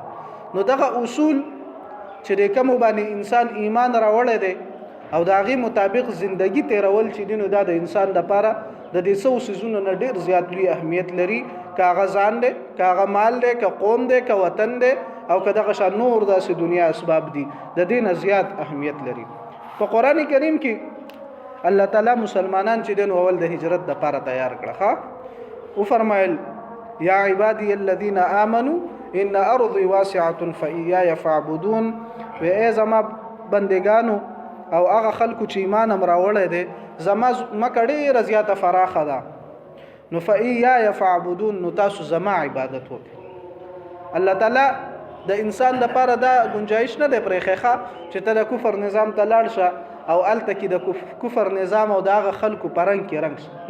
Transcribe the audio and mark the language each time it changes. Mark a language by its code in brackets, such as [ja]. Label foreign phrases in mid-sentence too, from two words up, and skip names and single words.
[ps] نو دغه اصول چې د کوم باندې انسان ایمان راوړی دی او د هغې مطابق زندگی تیرول چې دی نو دا د انسان لپاره د دې څو څیزونو نه ډېر زیات لوی اهمیت لري، که هغه ځان دی، که هغه مال دی، که قوم دی، که وطن دی او که دغه شان نور داسې دنیا اسباب دي د دې نه زیات اهمیت لري. په قرآن کریم کې الله تعالی مسلمانان چې دین اول د هجرت د لپاره تیار کړه. او فرمایل [ar] یا عبادی الذین آمنوا ان ارضی واسعه فإیاي فاعبدون، [ps] و ای زما بندگانو او هغه خلکو چې ایمان هم راوړی دی زما مکه ډېره زیاته فراخه ده، نو [ar] فإیاي فاعبدون [ps] نو تاسو زما عبادت وکړئ. الله تعالی د انسان لپاره دا گنجائش نه دی پرېښی چې ته د کفر نظام ته لاړ شه او هلته کې د کفر نظام او د هغه خلکو په رنګ کې رنګ شه.